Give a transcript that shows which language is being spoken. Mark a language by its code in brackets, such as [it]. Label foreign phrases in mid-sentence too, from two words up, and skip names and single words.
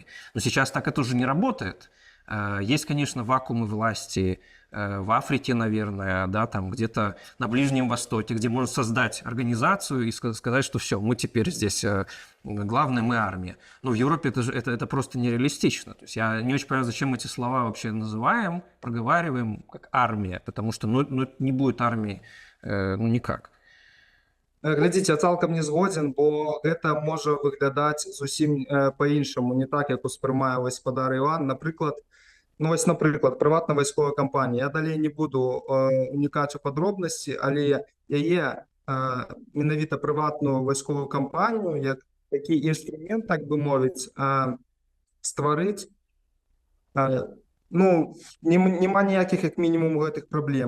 [ru] Но сейчас так это уже не работает. Есть, конечно, вакуумы власти в Африке, наверное, да, там где-то на Ближнем Востоке, где можно создать организацию и сказать, что все, мы теперь здесь главное, мы армия. Но в Европе это просто нереалистично. То есть я не очень понимаю, зачем эти слова вообще называем, проговариваем как армия, потому что ну, не будет армии ну, никак. [be] Глядзіце, я цалкам не згодзін, бо гэта можа выглядаць зусім па-іншаму, не так, як успрымае гаспадар Іван. Напрыклад, прыватна-вайсковая кампанія. Я далей не буду унікаць у падробнасці, але яе менавіта прыватную вайсковую кампанію, як такі інструмент, так бы мовіць, стварыць Ну, нема ніяких, як мінімум, гэтых праблем.